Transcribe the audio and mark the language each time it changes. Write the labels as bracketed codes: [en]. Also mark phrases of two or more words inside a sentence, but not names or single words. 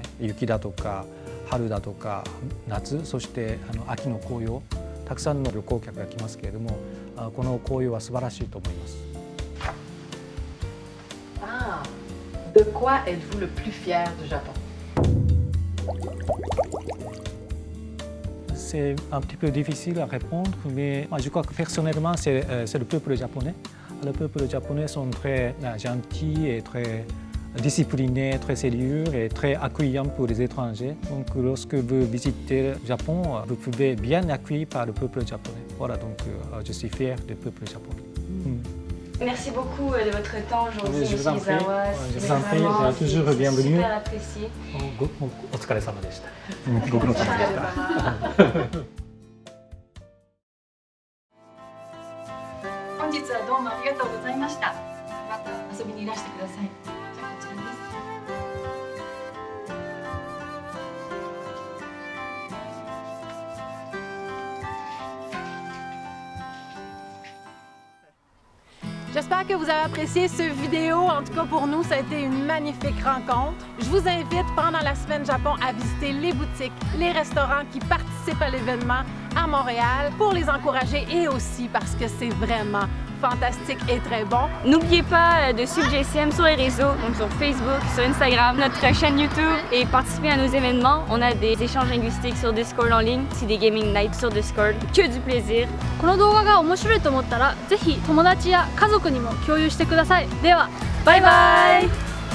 [ja] 雪だとか春だとか夏、そして秋の紅葉、たくさんの旅行客が来ますけれども、この紅葉は素晴らしいと思います。 [fr] Ah, de quoi êtes-vous le plus fier du Japon? C'est un petit peu difficile à répondre, mais je crois que personnellement, c'est le peuple japonais. Le peuple japonais sont très gentils et très disciplinés, très sérieux et très accueillants pour les étrangers. Donc lorsque vous visitez le Japon, vous pouvez bien être accueilli par le peuple japonais. Voilà, donc je suis fier du peuple japonais. Merci beaucoup de votre temps aujourd'hui, Je Monsieur vous en prie. Izawa. Je vous en prie, C'est toujours vraiment bienvenue. super apprécié. [ja] お疲れ様でした。ご苦労様でした。本日はどうもありがとうございました。また遊びにいらしてください。じゃあこちらです。 [fr] J'espère que vous avez apprécié cette vidéo. En tout cas, pour nous, ça a été une magnifique rencontre. Je vous invite pendant la semaine Japon à visiter les boutiques, les restaurants qui participent à l'événement à Montréal pour les encourager et aussi parce que c'est vraiment fantastique et très bon. N'oubliez pas de suivre JCM sur les réseaux, donc sur Facebook, sur Instagram, notre chaîne YouTube et participer à nos événements. On a des échanges linguistiques sur Discord en ligne, aussi des [en] gaming nights [fr] sur Discord. Que du plaisir. [ja] この動画が面白いと思ったらぜひ友達や家族にも共有してください。ではバイバイ。